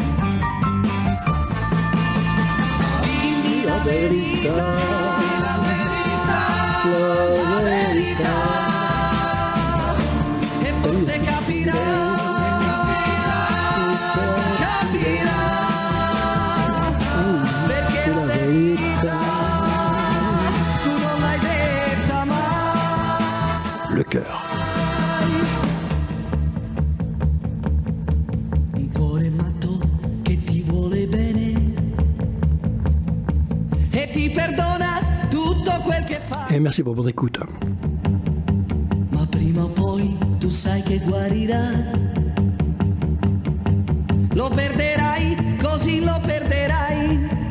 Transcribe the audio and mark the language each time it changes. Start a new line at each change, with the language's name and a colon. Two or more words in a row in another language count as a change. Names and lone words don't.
Italian: Dimmi la verità, la verità, e forse capirà, perché la verità tu non l'hai detta mai.
French: Le cœur.
Italian: Un cuore matto che ti vuole bene e ti perdona tutto quel che fai.
French: Et merci pour votre écoute.
Italian: Ma prima o poi tu sai che guarirà. Lo perderai, così lo perderai.